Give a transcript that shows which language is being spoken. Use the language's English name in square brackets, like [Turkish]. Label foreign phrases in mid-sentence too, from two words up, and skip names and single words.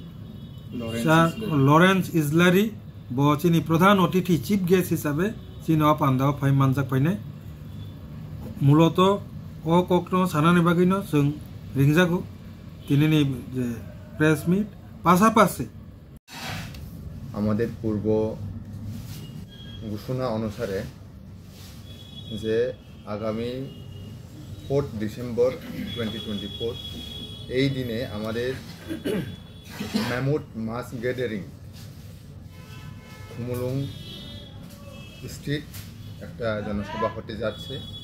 [Kok Borok] लरेंस इजलारी ब चिनि [Hindi] प्रधान अतिथि [English] chief guest [Kok Borok] हिसाबै चिनि पान्दाव फाइ मानजाक फाइनाय मूलत अ कक्नो सानानि बागैनो जों रिंजागो तिनिनि जे [English] press meet [Kok Borok] पासापासि [Bangla] আমাদের পূর্ব ঘোষণা অনুসারে যে আগামী 4 ডিসেম্বর 2024 এই দিনে আমাদের [English] mammoth mass gathering [Bangla] খুমুলুং স্ট্রিট একটা জনসভা হতে যাচ্ছে।